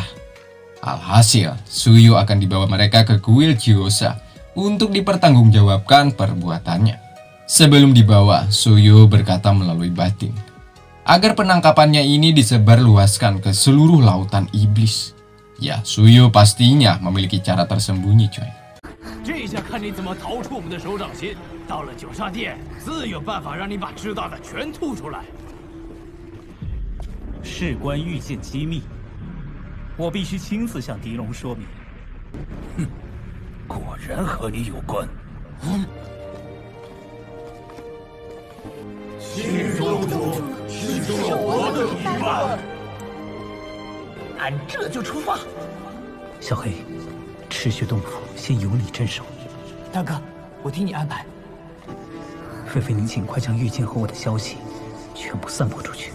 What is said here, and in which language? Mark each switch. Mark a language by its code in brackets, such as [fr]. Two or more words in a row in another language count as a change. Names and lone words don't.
[id] Alhasil, Suyu akan dibawa mereka ke kuil Chiyosa untuk dipertanggungjawabkan perbuatannya. Sebelum dibawa, Suyu berkata melalui batin, agar penangkapannya ini disebarluaskan ke seluruh lautan iblis. Ya, Suyu pastinya memiliki cara tersembunyi, coy. [zh] 这下看你怎么逃出我们的手掌心！到了九煞殿，自有办法让你把知道的全吐出来。事关御剑机密，我必须亲自向狄龙说明。果然和你有关。新宗主，是我的一半。俺这就出发。小黑，赤血洞府先由你镇守。大哥，我听你安排。菲菲，您尽快将御剑和我的消息全部散播出去。